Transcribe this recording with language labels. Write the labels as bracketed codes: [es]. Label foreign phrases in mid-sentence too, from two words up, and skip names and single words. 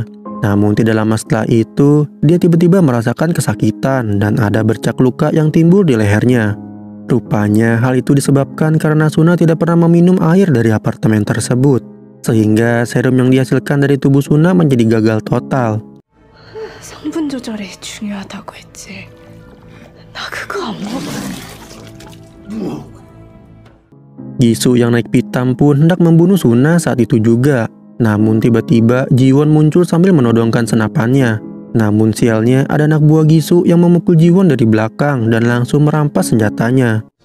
[id] Namun tidak lama setelah itu, dia tiba-tiba merasakan kesakitan dan ada bercak luka yang timbul di lehernya. Rupanya hal itu disebabkan karena Suna tidak pernah meminum air dari apartemen tersebut, sehingga serum yang dihasilkan dari tubuh Suna menjadi gagal total. [ko] 성분 조절이 중요하다고 했지. 나 그거 안 먹어. [id] Gisu yang naik pitam pun hendak membunuh Suna saat itu juga. Namun tiba-tiba Jiwon muncul sambil menodongkan senapannya. Namun sialnya ada anak buah Gisu yang memukul Jiwon dari belakang dan langsung merampas senjatanya.